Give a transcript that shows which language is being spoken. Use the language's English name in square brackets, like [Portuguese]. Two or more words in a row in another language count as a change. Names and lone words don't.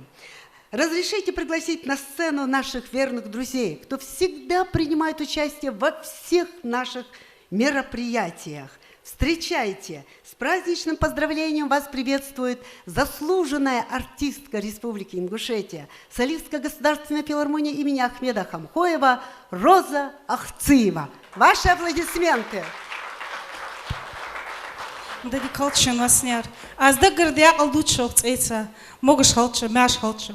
[Russian] Разрешите пригласить на сцену наших верных друзей, кто всегда принимает участие во всех наших мероприятиях. Встречайте! С праздничным поздравлением вас приветствует заслуженная артистка Республики Ингушетия, солистка Государственной филармонии имени Ахмеда Хамхоева Роза Ахциева. Ваши аплодисменты! [Ingush] Дади Калчин Васняр. А с даггардя алдучо цейца, могаш халчо, мяш халчо.